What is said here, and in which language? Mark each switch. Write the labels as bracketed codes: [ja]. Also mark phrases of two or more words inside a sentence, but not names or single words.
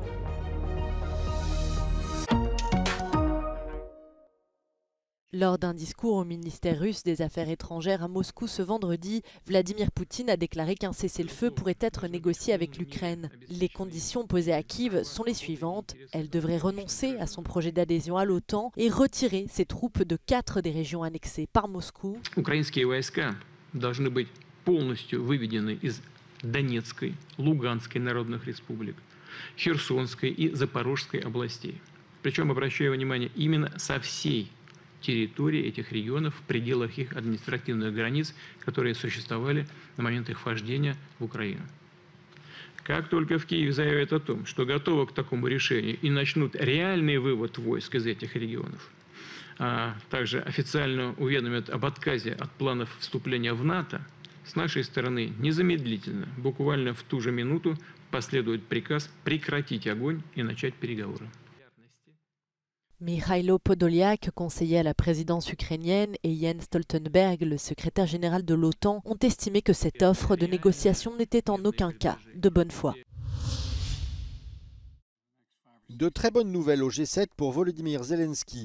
[fr] Lors d'un discours au ministère russe des Affaires étrangères à Moscou ce vendredi, Vladimir Poutine a déclaré qu'un cessez-le-feu pourrait être négocié avec l'Ukraine. Les conditions posées à Kiev sont les suivantes. Elle devrait renoncer à son projet d'adhésion à l'OTAN et retirer ses troupes de 4 des régions annexées par Moscou. [ru] Украинские войска должны быть полностью выведены из Донецкой, Луганской народных республик, Херсонской и Запорожской областей. Причем, обращаю внимание, именно со всей территории этих регионов в пределах их административных границ, которые существовали на момент их вхождения в Украину. Как только в Киеве заявят о том, что готовы к такому решению и начнут реальный вывод войск из этих регионов, а также официально уведомят об отказе от планов вступления в НАТО, с нашей стороны незамедлительно, буквально в ту же минуту, последует приказ прекратить огонь и начать переговоры. [fr] Mikhailo Podolyak, conseiller à la présidence ukrainienne, et Jens Stoltenberg, le secrétaire général de l'OTAN, ont estimé que cette offre de négociation n'était en aucun cas de bonne foi. De très bonnes nouvelles au G7 pour Volodymyr Zelensky.